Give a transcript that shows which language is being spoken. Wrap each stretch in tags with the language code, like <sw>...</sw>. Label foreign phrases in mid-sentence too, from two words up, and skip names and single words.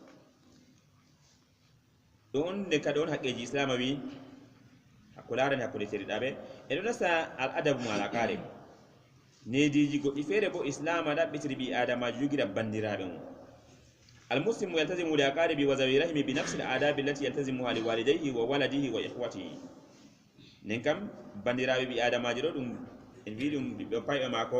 <ff>ɗon nde kadi on haqqeji islama wi ko larani hakkude teriɗaɓe e ɗo nasta al adabu ma alaqare nediji goɗɗi feere bo islama ɗaɓɓitiri ɓi adamajo jogira bandiraɓe mum</ff> <ar>المسلم يلتزم للأقارب وذوي الرحم بنفس الآداب التي يلتزمها لوالديه وولده وإخوته</ar> <ff>nden kam bandiraɓe ɓi adamajo ɗo ɗum en wi ɗum ɓiɓɓe payɓe maako</ff>